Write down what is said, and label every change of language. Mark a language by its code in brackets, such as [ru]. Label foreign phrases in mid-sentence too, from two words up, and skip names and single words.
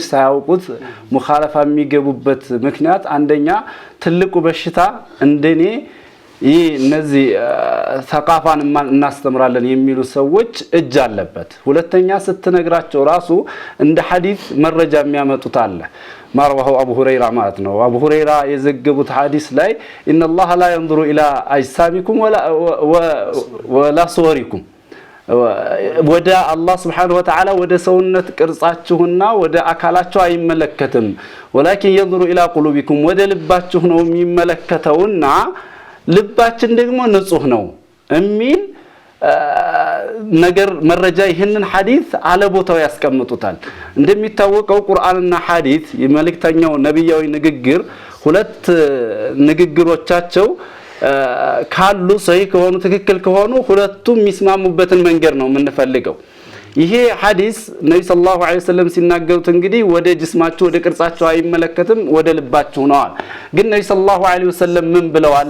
[am] ሳያውቁት ሙኻለፋ የሚገቡበት ምክንያት አንደኛ ትልቁ በሽታ እንደኔ ይህ እነዚህ ተቃፋን እናስተምራለን የሚሉ ሰዎች እጅ አለበት። ሁለተኛ ስትነግራቸው ራሱ እንደ ሐዲስ መረጃ የሚያመጡት አለ ማርዋሁ አቡ ሁረይራ ማለት ነው። አቡ ሁረይራ የዘገቡት ሐዲስ ላይ [ar] إن الله لا ينظر إلى أجسامكم ولا صوركم [am] ወደ አላህ [ar] سبحانه وتعالى [am] ወደ ሰውነት ቅርጻችሁና ወደ አካላችሁ አይመለከትም [ar] ولكن ينظر الى قلوبكم [am] ወደ ልባችሁ ነው የሚመለከተውና ልባችን ደግሞ ንጹህ ነው የሚል ነገር መረጃ ይሄንን ሐዲስ አለ ቦታው ያስቀምጡታል። እንደሚታወቀው ቁርአንና ሐዲስ የመልእክተኛው ነብያዊ ንግግር ሁለት ንግግሮቻቸው ካሉ ሰሂህ ከሆኑ ትክክል ከሆኑ ሁለቱም የሚስማሙበትን መንገድ ነው የምንፈልገው። ይሄ ሐዲስ ነብዩ [ar] صلى الله عليه وسلم [am] ሲናገሩት እንግዲህ ወደ ጅስማችሁ ወደ ቅርጻችሁ አይመለከትም ወደ ልባችሁ ነው። ግን ነብዩ [ar] صلى الله عليه وسلم [am] ምን ብለዋል?